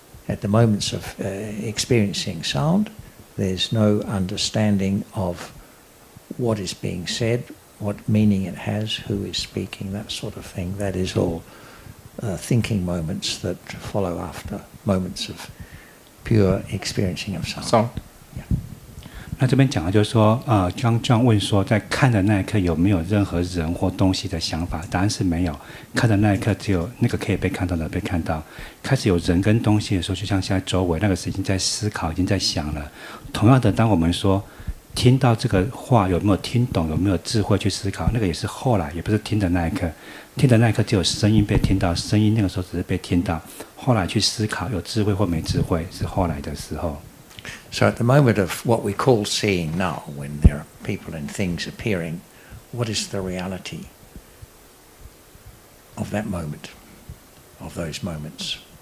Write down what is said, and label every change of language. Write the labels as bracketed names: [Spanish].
[English] At the moments of experiencing sound, there's no understanding of what is being said, what meaning it has, who is speaking, that sort of thing. That is all thinking moments that follow after moments of pure experiencing of sound. Sound. [Chinese] 那这边讲的就是说，刚这样问说，在看的那一刻有没有任何人或东西的想法？答案是没有。看的那一刻只有那个可以被看到的被看到。开始有人跟东西的时候，就像现在周围那个是已经在思考，已经在想了。同样的，当我们说听到这个话有没有听懂，有没有智慧去思考，那个也是后来，也不是听的那一刻。听的那一刻只有声音被听到，声音那个时候只是被听到。后来去思考有智慧或没智慧，是后来的时候。 [English] So at the moment of what we call seeing now, when there are people and things appearing, what is the reality of that moment, of those moments?